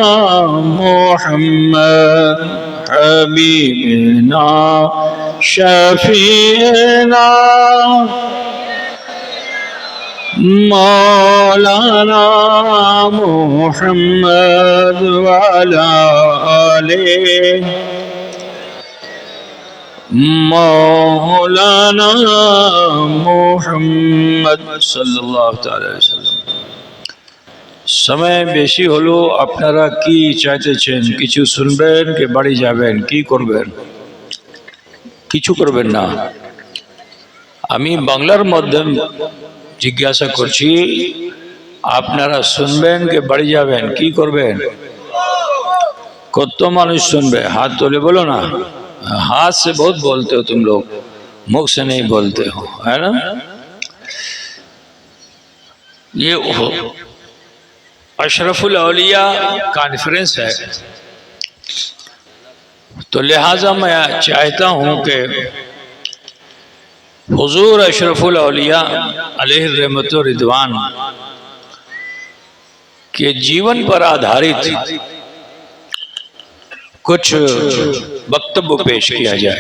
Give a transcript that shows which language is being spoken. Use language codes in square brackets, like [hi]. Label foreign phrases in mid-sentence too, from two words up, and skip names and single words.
[ar] محمد حبیبنا شفیعنا مولانا محمد وعلی آلہ مولانا محمد صلی اللہ تعالی وسلم۔ [bn] সময় বেশি হলো আপনারা কি চাইতেছেন কিছু শুনবেন কি বাড়ি যাবেন, কি করবেন? কিছু করবেন না। আমি বাংলার মধ্যে জিজ্ঞাসা করছি, আপনারা শুনবেন কি বাড়ি যাবেন, কি করবেন? কত মানুষ শুনবে? হাত তুলে বলো না। [hi] हाथ से बहुत बोलते हो तुम लोग, मुख से नहीं बोलते हो, है ना? ये अशरफुल औलिया कॉन्फ्रेंस है, तो लिहाजा मैं चाहता हूँ कि हुजूर अशरफुल औलिया अलैहि रहमत व रिदवान के जीवन पर आधारित कुछ वक्तव्य पेश किया जाए।